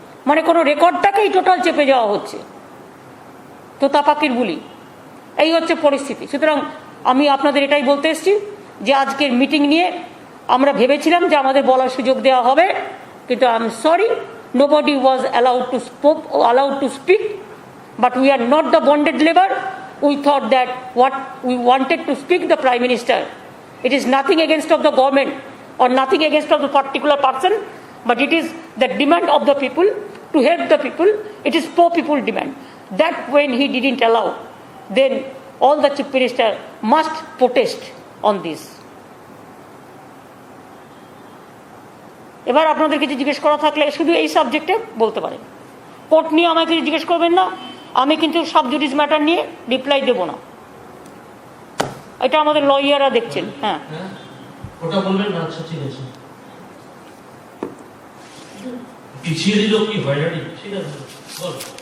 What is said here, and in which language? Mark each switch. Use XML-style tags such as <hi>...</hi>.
<bn>মানে কোনো রেকর্ডটাকেই টোটাল চেপে যাওয়া হচ্ছে, তোতা পাখির বুলি। এই হচ্ছে পরিস্থিতি। সুতরাং আমি আপনাদের এটাই বলতে এসেছি যে আজকের মিটিং নিয়ে আমরা ভেবেছিলাম যে আমাদের বলার সুযোগ দেওয়া হবে, কিন্তু</bn> <en>I am sorry, nobody was allowed to speak, but we are not the bonded labor. We thought that what we wanted to speak the Prime Minister. It is nothing against of the government or nothing against of the particular person, but it is the demand of the people to help the people. It is poor people demand. That when he didn't allow, then all the chief minister must protest on this.</en> <bn>এবার আপনাদের কিছু জিজ্ঞেস করা থাকলে শুধু এই সাবজেক্টে বলতে পারেন। কোর্ট নিয়ে আমাকে কিছু জিজ্ঞেস করবেন না, আমি কিন্তু সাব জুডিস ম্যাটার নিয়ে রিপ্লাই দেব না। এটা আমাদের লয়াররা দেখছেন। হ্যাঁ, ওটা বলবেন না। আচ্ছা ঠিক আছে, পিছিয়ে দিল কি হয় না, ঠিক আছে বল।</bn>